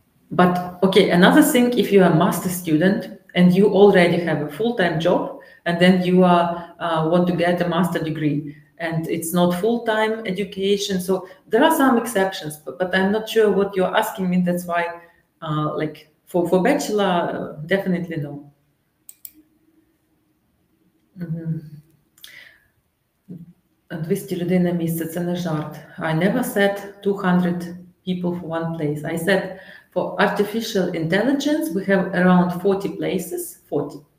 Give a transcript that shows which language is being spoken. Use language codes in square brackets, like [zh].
[en] But okay, another thing, if you are a master student and you already have a full-time job, and then you want to get a master degree, and it's not full-time education, so there are some exceptions, but I'm not sure what you're asking me. That's why, like for bachelor, definitely no. [uk] 200 людей на місце, це не жарт. [en] I never said 200 people for one place. I said for artificial intelligence, we have around 40 places, 40.